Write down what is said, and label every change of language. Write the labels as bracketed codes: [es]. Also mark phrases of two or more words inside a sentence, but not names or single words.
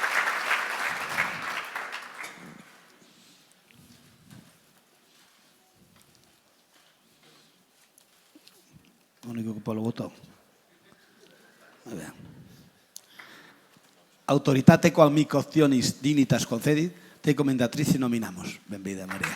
[gl] O único que polo botón. Moi ben. [la] Autoritate qual mi optionis dignitas concedit, te comendatrice nominamos. [gl] Benvida, María.